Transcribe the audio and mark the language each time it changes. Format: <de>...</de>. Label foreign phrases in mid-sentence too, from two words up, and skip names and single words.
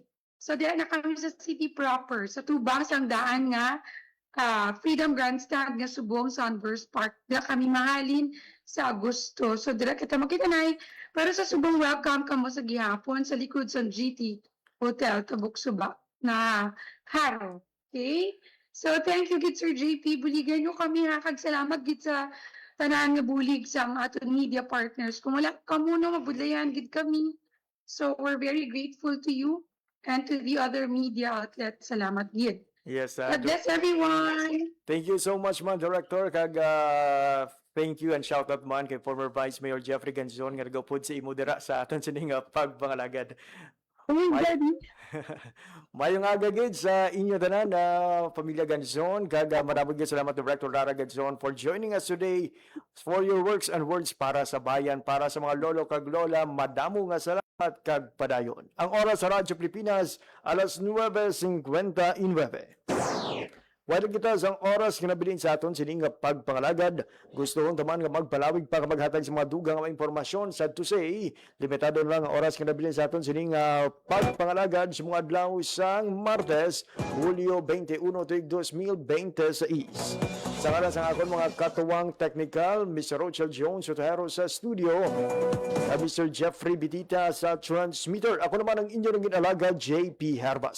<hil>So diyan na kami sa city proper sa tubang sang daan nga Freedom Grandstand nga subong sa Converse Park. Dira kami mahalin sa Agosto. So dira kita makitanay. Pero sa subong welcome ka mo sa gihapon sa likod sa GT Hotel Tabuk-Suba na Haro. Okay?</hil> <en>So thank you</en> <hil>gid Sir JP. Buligan nyo kami ha. Kag salamat gid sa tanan nga bulig sa aton media partners. Kung wala ka muna mabudlayan gid kami.</hil> <en>So we're very grateful to you and to the other media outlets.</en> <hil>Salamat gid.</hil> <en>Yes, God bless everyone. thank you so much</en> <hil>man Director kag</hil> <en>thank you and shout out</en> <hil>man kay former Vice Mayor Jeffrey Ganzon nga nagapod sa imo dira sa aton sining pagpangalagad. Uy, Daddy. Mayong aga gid sa inyo tanan na Pamilya Ganson. Kag</hil> <tl>maraming salamat</tl> <hil>Director Lara Ganson</hil> <en>for joining us today for your works and words</en> <hil>para sa bayan, para sa mga lolo kag lola. Madamo nga salamat kag padayon. Ang oras sa Radyo Pilipinas, alas 9:59. Wala kita sa oras nga nabilin sa aton sining nga pagpangalagad. Gusto kong taman nga magpalawig pa kapaghatag sa mga dugang nga impormasyon sa to say. Limitado lang ang oras nga nabilin sa aton sining nga pagpangalagad sa mga adlaw sang Martes, Hulyo 21, 2026. Sa ngalan sa akon mga katuwang technical, Mr. Rochelle Jones Sotero sa studio, Mr. Jeffrey Bitita sa transmitter. Ako naman ang inyo ng ginalaga, JP Herbas.</hil>